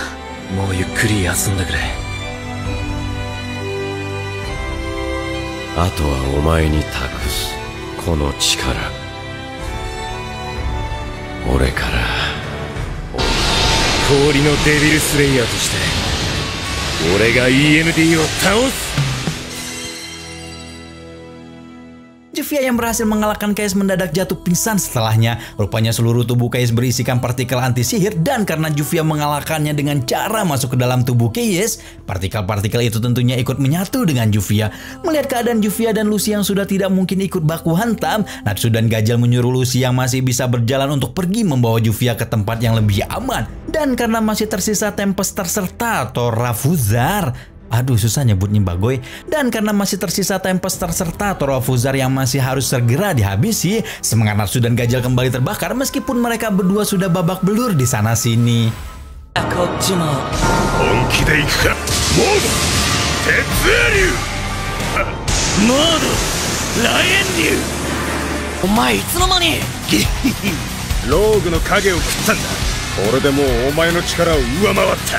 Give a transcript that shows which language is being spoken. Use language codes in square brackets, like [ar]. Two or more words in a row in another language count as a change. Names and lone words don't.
[ja] もうゆっくり休んでくれ。あとはお前に託すこの力。俺から氷のデビルスレイヤーとして俺が EMD を倒す。 [id] Juvia yang berhasil mengalahkan Keyes mendadak jatuh pingsan setelahnya. Rupanya seluruh tubuh Keyes berisikan partikel anti sihir, dan karena Juvia mengalahkannya dengan cara masuk ke dalam tubuh Keyes, partikel-partikel itu tentunya ikut menyatu dengan Juvia. Melihat keadaan Juvia dan Lucy yang sudah tidak mungkin ikut baku hantam, Natsu dan Gajal menyuruh Lucy yang masih bisa berjalan untuk pergi membawa Juvia ke tempat yang lebih aman. Dan karena masih tersisa Tempester serta Torafuzar, aduh susah nyebutnya Bagoy. Dan karena masih tersisa Tempester serta Torafuzar yang masih harus segera dihabisi, semangat Natsu dan Gajal kembali terbakar meskipun mereka berdua sudah babak belur di sana sini. [ja] 俺でもうお前の力を上回った。